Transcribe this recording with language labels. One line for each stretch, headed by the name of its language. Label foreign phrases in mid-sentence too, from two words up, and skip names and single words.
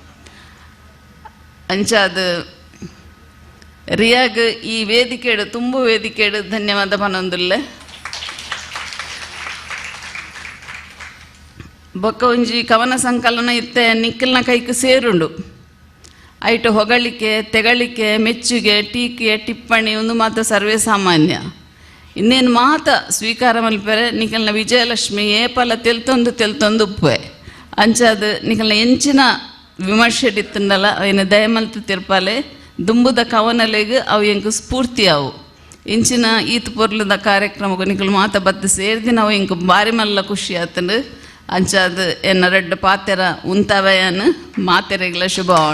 Tulu: ಅಂಚಾದ ರಿಯಾಗ್ ಈ ವೇದಿಕೆಡು ತುಂಬ ವೇದಿಕೆಡು ಧನ್ಯವಾದ ಪನೊಂದುಲ್ಲೆ. ಬೊಕ್ಕ ಒಂಜಿ ಕವನ ಸಂಕಲನ ಇತ್ತೆ ನಿಖಿಲ್ನ ಕೈಗೆ ಸೇರುಂಡು.
Kannada: ಐಟು ಹೊಗಳಿಕೆ, ತೆಗಳಿಕೆ, ಮೆಚ್ಚುಗೆ, ಟೀಕೆ, ಟಿಪ್ಪಣಿ ಒಂದು ಮಾತು ಸರ್ವೇ ಸಾಮಾನ್ಯ.
Tulu: ಇನ್ನೇನು ಮಾತ ಸ್ವೀಕಾರ ಮಲ್ಪರೆ ನಿಖಲ್ನ ವಿಜಯಲಕ್ಷ್ಮಿ ಏಪಲ ತೆಲ್ತೊಂದು ಉಪ್ಪೆ ಅಂಚಾದ ನಿಖಲ್ನ ಎಂಚಿನ ವಿಮರ್ಶೆ ಇತ್ತಂಡಲ್ಲ ಅವನ ದಯಮಲ್ತು ತಿರ್ಪಾಲೆ ದುಂಬುದ ಕವನಲೆಗೆ ಅವು ಎಂಕು ಸ್ಫೂರ್ತಿ ಅವು ಇಂಚಿನ ಈತ ಪೊರ್ಲದ ಕಾರ್ಯಕ್ರಮಕ್ಕೆ ನಿಖಲು ಮಾತ ಬತ್ತು ಸೇರಿದಿ ನಾವು ಇಂಕು ಬಾರಿ ಮಲ್ಲ ಖುಷಿ ಆತಂಡು ಅಂಚಾದ ಎನ್ನ ರೆಡ್ಡು ಪಾತೆರ ಉಂತವಯನ್ ಮಾತೆರೆಗಳ ಶುಭ.